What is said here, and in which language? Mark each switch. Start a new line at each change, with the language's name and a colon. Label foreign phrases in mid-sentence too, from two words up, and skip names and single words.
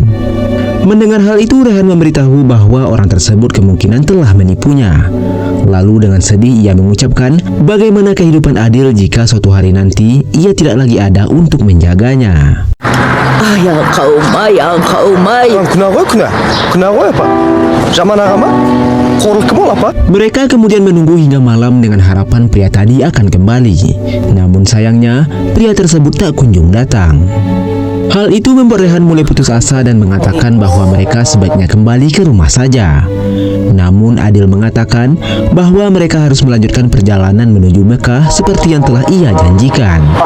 Indonesian: Mendengar hal itu, Rehan memberitahu bahwa orang tersebut kemungkinan telah menipunya. Lalu dengan sedih ia mengucapkan bagaimana kehidupan Adil jika suatu hari nanti ia tidak lagi ada untuk menjaganya. Ayang kau mai.
Kazakh: Күнә ғой апа. Жаман ағама қорлық кім ол апа?
Indonesian: Mereka kemudian menunggu hingga malam dengan harapan pria tadi akan kembali. Namun sayangnya pria tersebut tak kunjung datang. Hal itu membuat Rehan mulai putus asa dan mengatakan bahwa mereka sebaiknya kembali ke rumah saja. Namun Adil mengatakan bahwa mereka harus melanjutkan perjalanan menuju Mekah seperti yang telah ia janjikan.